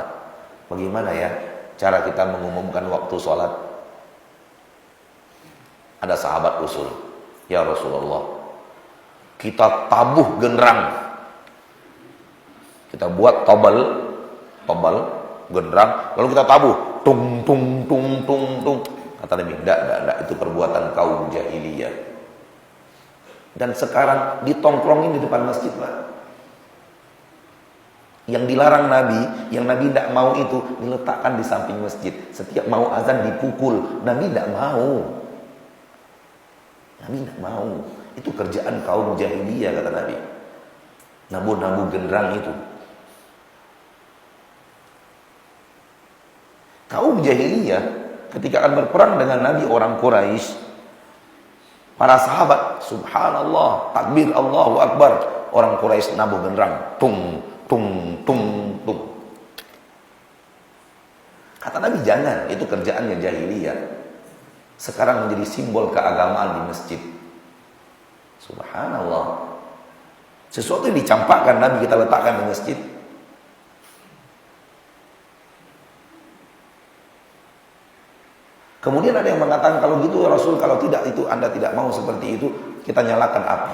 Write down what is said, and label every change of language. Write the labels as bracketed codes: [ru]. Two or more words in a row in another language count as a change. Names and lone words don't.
[id] Bagaimana ya cara kita mengumumkan waktu sholat? Ada sahabat usul, [ar] ya Rasulullah, [id] kita tabuh genderang, kita buat tobal genderang, lalu kita tabuh, tung tung tung tung tung. Kata Nabi, tidak, itu perbuatan kaum jahiliyah. Dan sekarang ditongkrongin di depan masjid, Pak. Yang dilarang Nabi, yang Nabi tidak mau itu diletakkan di samping masjid. Setiap mau azan dipukul, Nabi tidak mau. Nabi tidak mau. Itu kerjaan kaum jahiliyah, kata Nabi. Nabu-nabu genderang itu. Kaum jahiliyah ketika akan berperang dengan Nabi orang Quraisy, para sahabat, subhanallah, takbir [ar] Allahu Akbar, [id] orang Quraisy nabuh genderang, tung tung tung tung. Kata Nabi, jangan, itu kerjaannya jahiliyah. Sekarang menjadi simbol keagamaan di masjid. Subhanallah. Sesuatu yang dicampakkan Nabi kita letakkan di masjid. Kemudian ada yang mengatakan, kalau gitu [ar] ya Rasul, [id] kalau tidak itu Anda tidak mau seperti itu, kita nyalakan api.